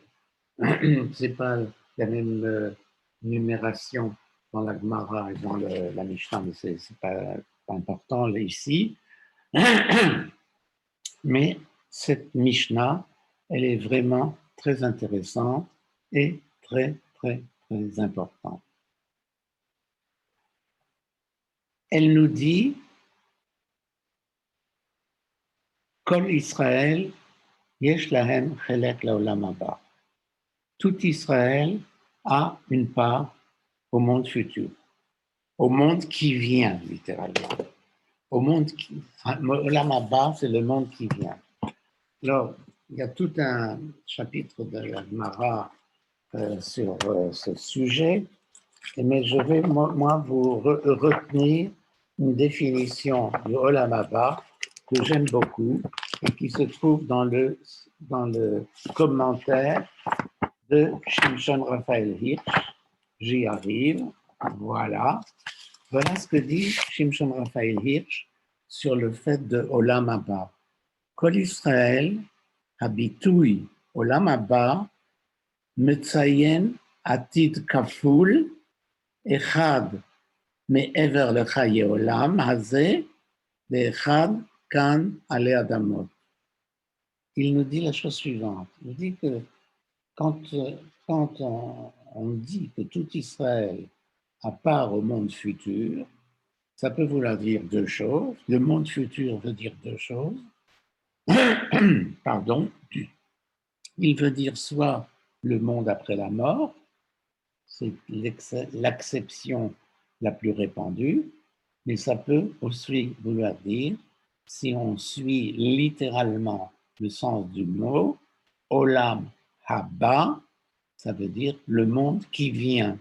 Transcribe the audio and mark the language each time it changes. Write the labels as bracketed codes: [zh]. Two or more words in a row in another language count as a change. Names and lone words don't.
[fr] C'est pas la même numération dans la Gemara et dans la Mishnah, mais c'est pas important là, ici. Mais cette Mishnah, elle est vraiment très intéressante et très, très, très importante. Elle nous dit [he] כל ישראל, יש להם חלק לעולם הבא. [fr] Tout Israël a une part au monde futur, au monde qui vient, littéralement. Au monde qui. [he] עולם הבא, [fr] c'est le monde qui vient. Alors, il y a tout un chapitre de la Gemara sur ce sujet, mais je vais, moi vous retenir une définition du [he] עולם הבא [fr] que j'aime beaucoup et qui se trouve dans le commentaire de Shimshon Raphaël Hirsch. J'y arrive. Voilà. Voilà ce que dit Shimshon Raphaël Hirsch sur le fait de [he] עולם הבא. כל ישראל, הביטוי עולם הבא מציין עתיד כפול, אחד מעבר לחיי עולם הזה, ואחד כאן עלי אדמות. [fr] Il nous dit la chose suivante. Il dit que quand on dit que tout Israël a part au monde futur, ça peut vouloir dire deux choses. Le monde futur veut dire deux choses. Pardon, il veut dire soit le monde après la mort, c'est l'acception la plus répandue, mais ça peut aussi vouloir dire, si on suit littéralement le sens du mot, [he] עולם הבא, [fr] ça veut dire le monde qui vient.